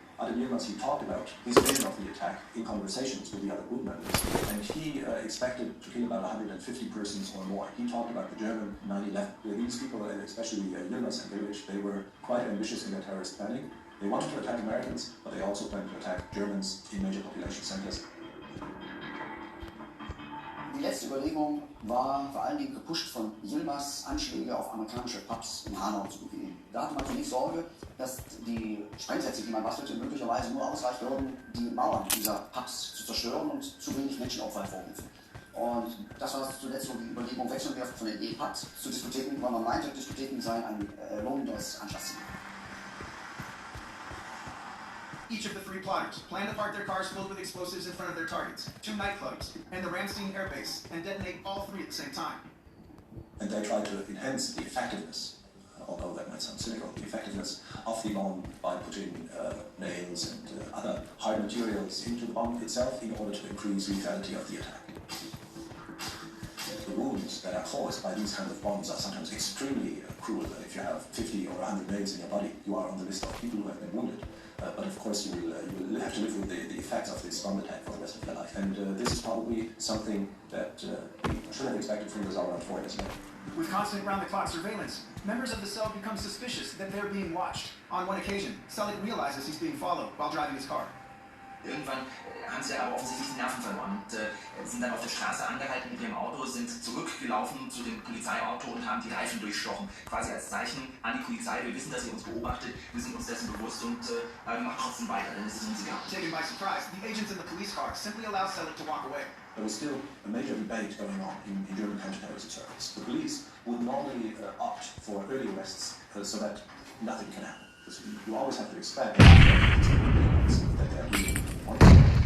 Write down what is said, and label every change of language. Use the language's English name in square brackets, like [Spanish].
[English] Adam Yilmaz, he talked about his vision of the attack in conversations with the other group members, and he expected to kill about 150 persons or more. He talked about the German 9/11. These people, and especially Yilmaz and Village, they were quite ambitious in their terrorist planning. They wanted to attack Americans, but they also planned to attack Germans in major population centers. [German] Die letzte Überlegung war vor allen Dingen gepusht von Yilmaz, Anschläge auf amerikanische Pubs in Hanau zu begehen. Da hatte man zunächst Sorge, dass die Sprengsätze, die man bastelte, möglicherweise nur ausreichen würden, die Mauern dieser Pubs zu zerstören und zu wenig Menschenopfer hervorrufen. Und das war zuletzt so die Überlegung, wechseln wir von der Idee Pubs zu Diskotheken, weil man meinte, Diskotheken seien ein lohnendes Anschlagsziel. [English] Each of the three plotters plan to park their cars filled with explosives in front of their targets, 2 nightclubs, and the Ramstein air base, and detonate all 3 at the same time. And they try to enhance the effectiveness although that might sound cynical, the effectiveness of the bomb by putting nails and other hard materials into the bomb itself in order to increase lethality of the attack. The wounds that are caused by these kinds of bombs are sometimes extremely cruel. If you have 50 or 100 nails in your body, you are on the list of people who have been wounded. But of course, you will have to live with the effects of this bomb attack for the rest of your life. And this is probably something that we should have expected from the Sauron 4 as well. With constant round-the-clock surveillance, members of the cell become suspicious that they're being watched. On one occasion, Selig realizes he's being followed while driving his car. [German] Irgendwann haben sie aber offensichtlich die Nerven verloren und sind dann auf der Straße angehalten mit ihrem Auto, sind zurückgelaufen zu dem Polizeiauto und haben die Reifen durchstochen. Quasi als Zeichen an die Polizei, wir wissen, dass ihr uns beobachtet, wir sind uns dessen bewusst und macht trotzdem weiter, denn es ist unsicher. [English] Taken by surprise, the agents in the police car simply allow Selig to walk away. There was still a major debate going on in German counterterrorism circles. The police would normally opt for early arrests so that nothing can happen. Because you always have to expect that there are being wanted.